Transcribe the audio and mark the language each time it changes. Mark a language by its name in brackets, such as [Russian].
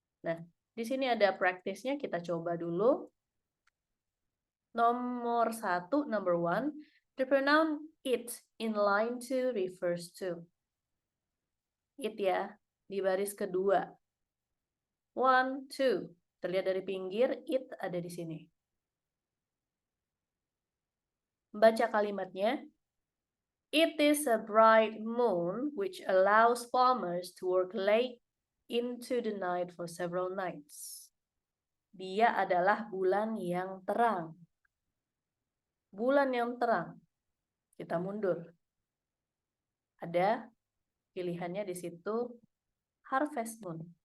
[Indonesian] Nah, di sini ada praktisnya, kita coba dulu. Nomor 1, [English] number 1, the pronoun it in line 2 refers to. [Indonesian] It ya, di baris kedua. 1, 2, terlihat dari pinggir, it ada di sini. Baca kalimatnya. [English] It is a bright moon which allows farmers to work late into the night for several nights. [Indonesian] Dia adalah bulan yang terang. Bulan yang terang. Kita mundur. Ada pilihannya di situ, harvest moon.